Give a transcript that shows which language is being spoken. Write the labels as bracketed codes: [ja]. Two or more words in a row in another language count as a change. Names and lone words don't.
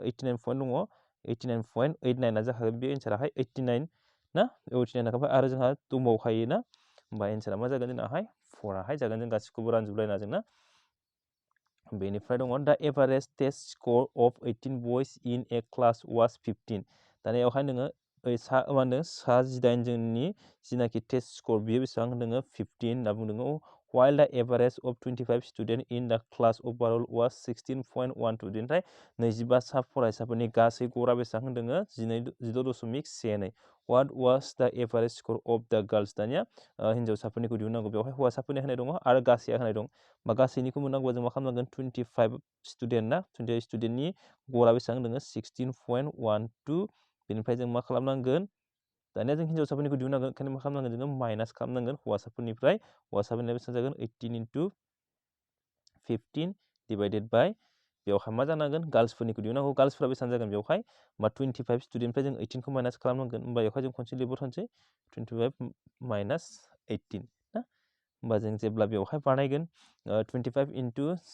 [brx] 89 पॉइंट दङ 89.89 जाखागोन बे एन्साराहाय 89 ना 89 थाखाबाय आरो जोंहा दंबावखायो ना होमबा एन्सारा मा जागोन जोंनाहाय 4 जागोन जों गासिखौबो रानजोबलायना जोंना बेनिफ्राय दङ दा [en] average test score of 18 boys in a class was 15 [brx] दाना बेवहाय नोङो मा होनदों सा 18 जोंनि जिनाखि [en] test score [brx] बियो बेसेबां होनदोङो 15 होनना बुंदों [en] while the average of 25 students in the class overall was 16.12 [brx] बेनिफ्राय 25 सा फरायसाफोरनि गासै गरा बेसेबां होनदोङो 16.12 [en] what was the average score of the girls [brx] दानिया हिन्जावसाफोरनिखौ दिहुननांगौ बेवहाय हौवासाफोरनि होनाय दङ आरो गासैया होनाय दं बा गासैनिखौ मोननांगौबा जों मा खालामनांगोन 25 स्टुडेन्ट ना 25 स्टुडेन्टनि गरा बेसेबां होनदोङो 16.12 बेनिफ्राय जों मा खालामनांगोन दानिया जों हिन्जावसाफोरनिखौ दिहुननांगोन ओंखायनो मा खालामनांगोन जोङो माइनास खालामनांगोन हौवासाफोरनिफ्राय हौवासाफोरनिया बेसेबां जागोन 18 into 15 [en] divided by [brx] बेवहाय मा जानांगोन गार्ल्सफोरनिखौ दिहुननांगौ गार्ल्सफोरा बेसेबां जागोन बेवहाय होमबा 25 स्टुडेन्टनिफ्राय जों 18खौ माइनास खालामनांगोन होमबा बेवहाय जों खनसे लिरबाव थानोसै 25 माइनास 18 ना होमबा जों जेब्ला बेवहाय बानायगोन 25 into